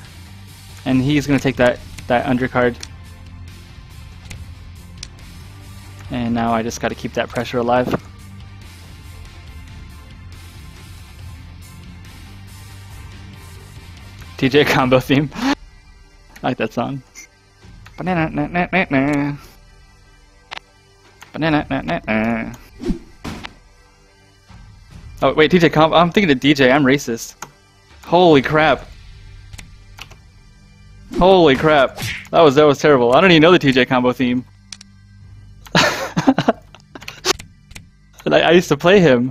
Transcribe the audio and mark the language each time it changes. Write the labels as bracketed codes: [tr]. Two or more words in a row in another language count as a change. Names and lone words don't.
[en] And he's gonna take that undercard. And now I just gotta keep that pressure alive. TJ combo theme. I like that song. Banana na na na na. Banana na na na. Oh wait, TJ combo. I'm thinking of DJ. I'm racist. Holy crap. Holy crap. That was terrible. I don't even know the TJ combo theme. I used to play him.